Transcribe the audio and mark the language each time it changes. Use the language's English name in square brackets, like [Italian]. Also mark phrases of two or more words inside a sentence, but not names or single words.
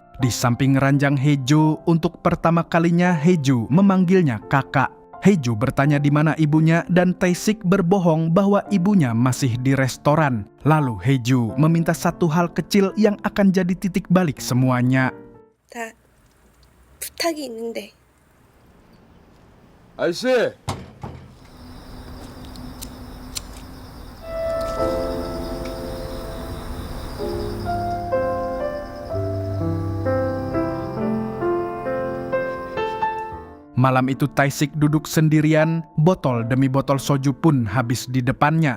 [Indonesian] Di samping ranjang Haeju, untuk pertama kalinya Haeju memanggilnya kakak. Haeju bertanya di mana ibunya dan Tae-sik berbohong bahwa ibunya masih di restoran. Lalu Haeju meminta satu hal kecil yang akan jadi titik balik semuanya. [Korean] 부탁이 있는데. 아저씨! [Indonesian] Malam itu Tae-sik duduk sendirian, botol demi botol soju pun habis di depannya.